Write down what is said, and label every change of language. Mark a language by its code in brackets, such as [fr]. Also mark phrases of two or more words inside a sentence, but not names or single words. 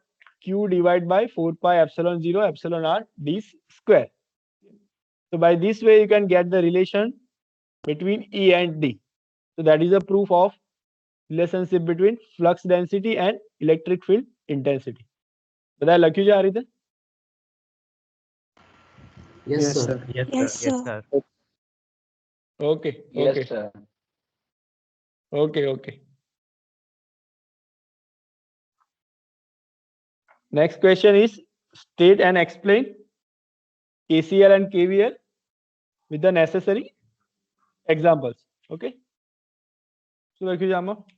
[en] Q divided by 4 pi epsilon 0 epsilon r d square. So by this way you can get the relation between E and D. So that is a proof of relationship between flux density and electric field intensity. [gu] બધા લખ્યું છે આ રીતે? [en] Yes, sir. Yes, Yes, sir. Yes, sir. sir. Okay, Yes, okay, sir. okay. Next question is state and explain KCL and KVL with the necessary examples. [gu] Okay. શું લખ્યું છે આમાં?